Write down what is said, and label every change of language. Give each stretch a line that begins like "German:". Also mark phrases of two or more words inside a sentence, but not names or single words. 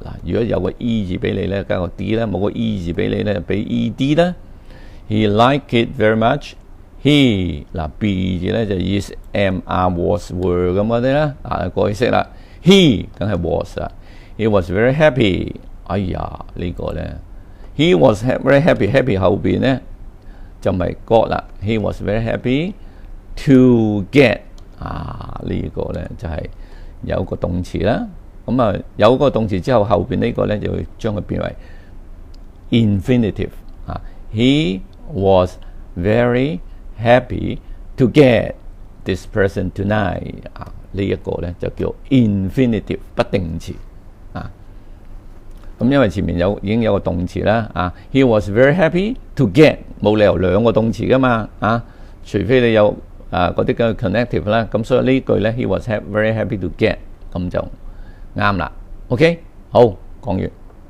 Cantonese: 如果有個 E 字俾你咧，加個 D 咧；冇個 E 字俾你咧，俾 ED 啦。
English: He liked it very much。
Cantonese: He B 字咧就
English: is am are was were
Cantonese: 咁嗰啲啦過去式啦。He 梗係
English: was He was very happy。
Cantonese: 哎呀，呢個咧
English: He was very happy
Cantonese: 後邊咧就咪 got 啦。
English: He was very happy to get
Cantonese: 呢個咧就係有個動詞啦。咁有個動詞之後，後邊呢個咧就會將佢變為
English: infinitive He was very happy to get this person tonight
Cantonese: 呢一個咧就叫 infinitive 不定詞咁因為前面已經有個動詞啦
English: He was very happy to get
Cantonese: 冇理由兩個動詞噶嘛除非你有嗰啲嘅 connective 啦，咁所以呢句咧
English: He was very happy to get
Cantonese: 咁就啱啦。OK， 好，講完。